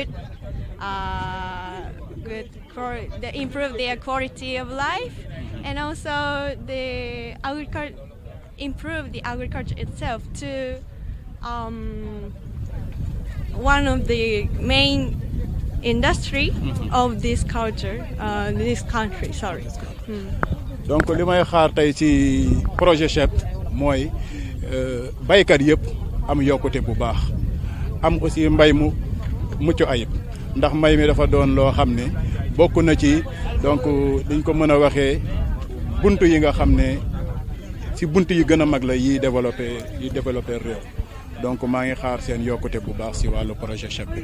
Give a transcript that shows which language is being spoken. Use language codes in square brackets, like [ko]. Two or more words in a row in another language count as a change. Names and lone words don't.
[en] they improve their quality of life, and also improve the agriculture itself to one of the main industry of this culture, this country. Sorry. [wo] Donc li may xaar tey ci projet CHEP mooy baykat yëpp am yokkute bu baax am aussi mbay mu mucc ayib ndax mbay mi dafa doon loo xam ne bokk na ci donc dañ ko mën a waxee buntu yi nga xam ne ci buntu yi gën a mag la yi développé réew donc maa ngi xaar seen yokkute bu baax ci wàllu projet CHEP bi.